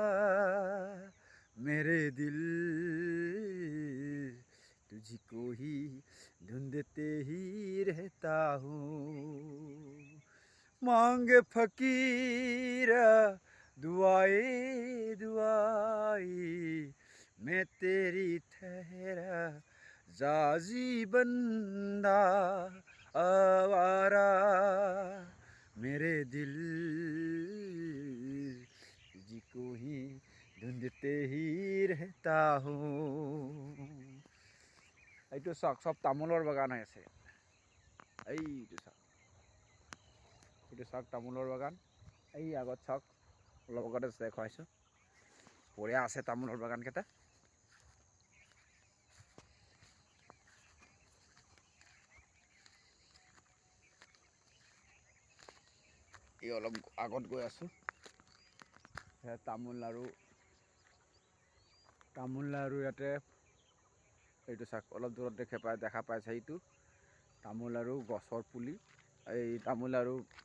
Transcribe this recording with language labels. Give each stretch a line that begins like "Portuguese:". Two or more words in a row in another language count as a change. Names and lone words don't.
Hindi: मेरे दिल तुझको ही ढूंढते ही रहता हूँ मांगे फकीरा दुआए दुआई मैं तेरी ठहरा जाजी बंदा आवारा मेरे दिल तुझको ही ढूंढते ही रहता हूँ
Assamese: এইটো চাওক সব তামোলৰ বাগান হৈ আছে এইটো চাওক তামোলৰ বাগান এই আগত চাওক অলপ আগতে দেখুৱাইছোঁ বঢ়িয়া আছে তামোলৰ বাগানকেইটা এই অলপ আগত গৈ আছোঁ তামোল আৰু ইয়াতে এইটো চাওক অলপ দূৰত দেখা পাইছে এইটো তামোল আৰু গছৰ পুলি এই তামোল আৰু